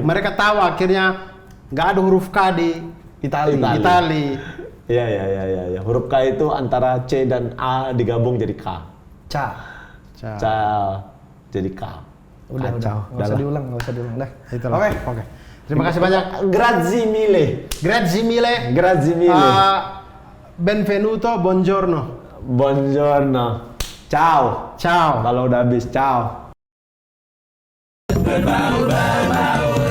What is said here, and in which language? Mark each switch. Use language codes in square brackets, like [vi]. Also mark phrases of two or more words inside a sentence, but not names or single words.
[id] Mereka tahu akhirnya nggak ada huruf K di Itali. Itali. Iya. Huruf K itu antara C dan A digabung jadi K. Ca. C jadi K. Udah. Kacau. Nggak usah diulang. Dah. Itulah. Oke. Oke. Terima kasih banyak. [it] Grazie mille. Grazie mille. Grazie mille. Benvenuto, buongiorno. Buongiorno. Ciao. Ciao. [id] Kalau udah habis, ciao.